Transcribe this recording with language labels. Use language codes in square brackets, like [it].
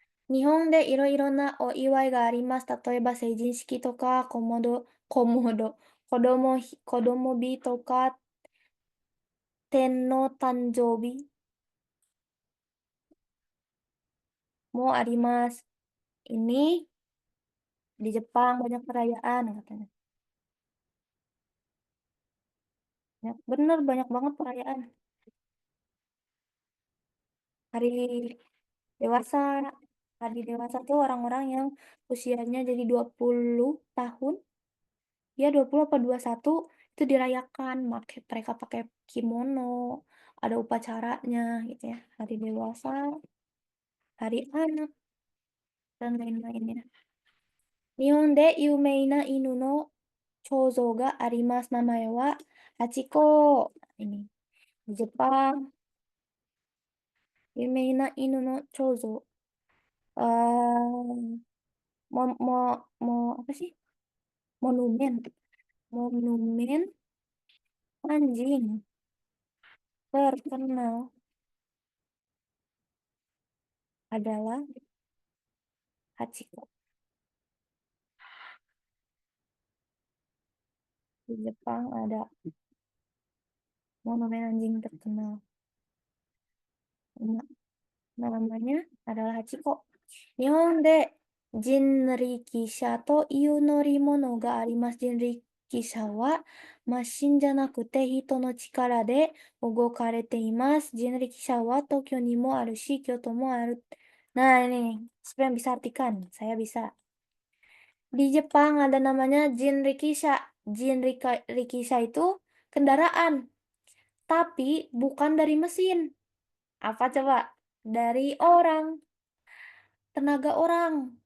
[ja] 日本でいろいろなお祝いがあります。例えば成人式とか、子供日とか、天皇誕生日もあります。 [id] Ini di Jepang banyak perayaan katanya. Ya, bener banyak banget perayaan. Hari dewasa, hari dewasa tuh orang-orang yang usianya jadi 20 tahun, ya 20 apa 21 itu dirayakan, mereka pakai kimono, ada upacaranya gitu ya. Hari dewasa, hari anak, dan lain-lainnya. [ja] 日本で有名な犬の彫像があります。名前はハチ公。 [id] Ini di Jepang, [ja] 有名な犬の彫像. [id] eh apa sih? Monumen. Monumen anjing terkenal adalah Hachiko. Di Jepang ada monumen anjing terkenal. Namanya adalah Hachiko. [ja] 日本で人力車という乗り物があります。人力車はマシンじゃなくて人の力で動かれています。人力車は東京にもあるし、京都もある. [id] Nah, ini sebenarnya bisa artikan. Saya bisa. Di Jepang ada namanya Jinrikisha. Jinrikisha itu kendaraan, tapi bukan dari mesin. Apa coba? Dari orang, tenaga orang.